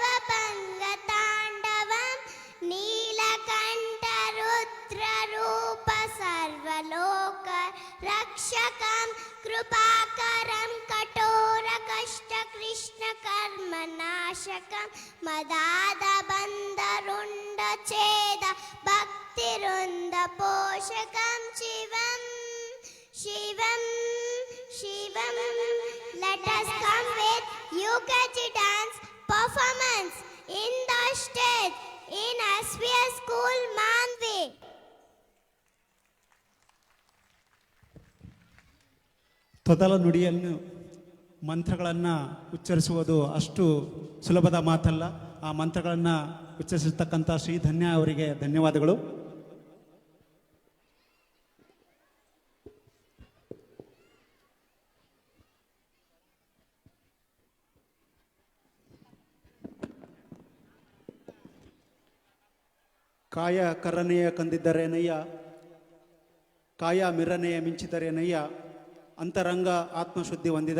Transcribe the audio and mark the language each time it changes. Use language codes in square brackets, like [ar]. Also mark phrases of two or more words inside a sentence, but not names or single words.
[sa] ಭಂಗ ತಾಂಡವಂ ನೀಲಕಂಠ ರುದ್ರ ರೂಪ ಸರ್ವಲೋಕ ರಕ್ಷಕಂ ಕೃಪಾಕರಂ ಕಠೋರ ಕಷ್ಟ ಕೃಷ್ಣ ಕರ್ಮ ನಾಶಕಂ ಮದಾದ ಬಂದ ರುಂಡ ಛೇದ ಭಕ್ತಿ ವೃಂದ ಪೋಷಕಂ ಶಿವಂ ಶಿವಂ ಶಿವಂ. [en] Let us come with UKG dance performance in the stage in SVS School Manvi. [kn] ತೊದಲ ನುಡಿಯನ್ನು ಮಂತ್ರಗಳನ್ನು ಉಚ್ಚರಿಸುವುದು ಅಷ್ಟು ಸುಲಭದ ಮಾತಲ್ಲ. ಆ ಮಂತ್ರಗಳನ್ನು ಉಚ್ಚರಿಸಿರ್ತಕ್ಕಂಥ ಶ್ರೀ ಧನ್ಯ ಅವರಿಗೆ ಧನ್ಯವಾದಗಳು. ಕಾಯ ಕರನೆಯ ಕಂದಿದ್ದರೇನಯ್ಯ, ಕಾಯ ಮಿರನೆಯ ಮಿಂಚಿದರೇನಯ್ಯ, ಅಂತರಂಗ ಆತ್ಮಶುದ್ಧಿ ಹೊಂದಿದ